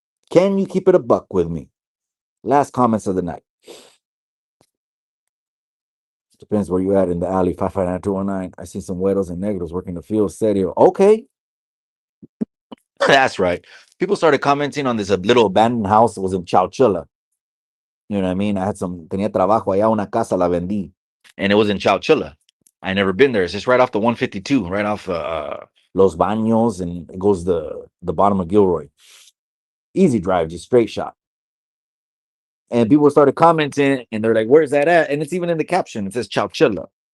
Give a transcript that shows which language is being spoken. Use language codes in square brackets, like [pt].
[en] Can you keep it a buck with me? Last comments of the night. Depends where you at in the alley, 559-219. I see some güeros and negros working the field. Serio. Okay. That's right. People started commenting on this little abandoned house that was in Chowchilla. You know what I mean? I had [es] tenía trabajo allá, una casa la vendí. [en] And it was in Chowchilla. I never been there. It's just right off the 152, right off Los Baños, and it goes the bottom of Gilroy. Easy drive, just straight shot. And people started commenting, and they're like, where's that at? And it's even in the caption. It says Chowchilla.